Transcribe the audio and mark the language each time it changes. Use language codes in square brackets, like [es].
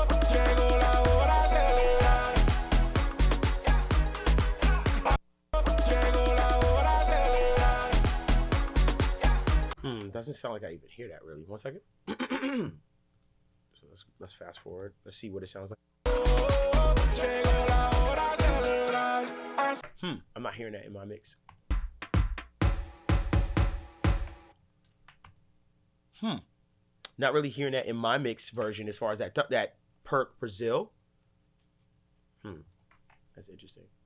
[es] Llegó la hora de celebrar. Llegó la hora de celebrar. [en] Doesn't sound like I even hear that really. One second. So let's fast forward. Let's see what it sounds like. [es] Llegó la hora de celebrar. [en] I'm not hearing that in my mix. Not really hearing that in my mix version as far as that perk Brazil. That's interesting.